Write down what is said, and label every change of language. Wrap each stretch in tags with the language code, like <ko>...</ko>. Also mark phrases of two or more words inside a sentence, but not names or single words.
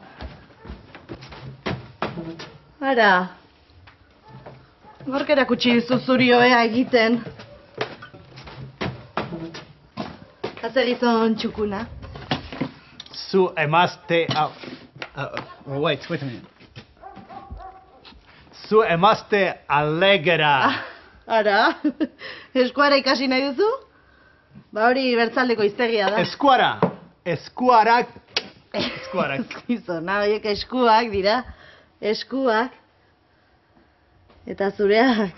<eu>Ara. Gork erakutsi dizu zuri ohea egiten. Haze gizon txukuna. Zu emazte...</eu> <en>wait a minute.</en> <eu>Zu emazte alegera. Ara, eskuara ikasi nahi duzu? Ba hori bertzaldeko hiztegia da. Eskuarak. Gizona, horiek eskuak dira. Eskuak. Eta zureak.</eu>